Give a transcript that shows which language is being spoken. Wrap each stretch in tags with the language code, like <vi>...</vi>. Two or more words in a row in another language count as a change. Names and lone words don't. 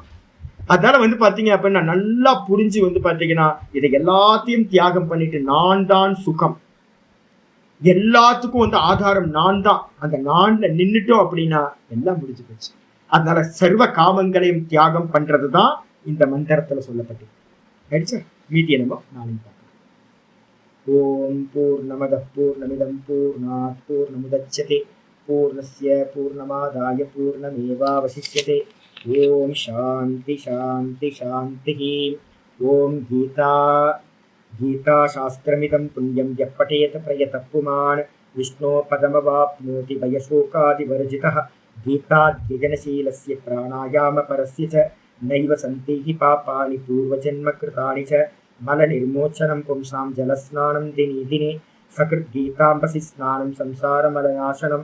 <ta>அதனால வந்து பாத்தீங்க அப்படின்னா நல்லா புரிஞ்சு வந்து பாத்தீங்கன்னா இதை எல்லாத்தையும் தியாகம் பண்ணிட்டு நான் தான் சுகம், எல்லாத்துக்கும் வந்து ஆதாரம் நான் தான். அந்த நான்ல நின்னுட்டோம் அப்படின்னா எல்லாம் முடிஞ்சு போச்சு. அதனால சர்வ காமங்களையும் தியாகம் பண்றதுதான் இந்த மந்திரத்துல சொல்லப்பட்டிருக்கு. மீதியை நம்ம நாளைக்கு பார்க்கலாம்.</ta> <sa>ओम् पूर्णमदः पूर्णमिदं पूर्णात् पूर्णमुदच्यते पूर्णस्य पूर्णमादाय पूर्णमेवावशिष्यते. ओम् शान्तिः शान्तिः शान्तिः. ओम् गीता शास्त्रमिदं पुण्यं यः பठेत प्रयतः पुमान् विष्णो पदमवाप्नोति भयशोकादिवर्जितः. गीताद्यजनशीलस्य प्राणायामपरस्य च नैव सन्ति हि पापानि पूर्वजन्मकृतानि च. मलनिर्मोचनं पुंसां जलस्नानं दिने दिने सकृद्गीताम्बसि स्नानं संसारमलनाशनं.</sa>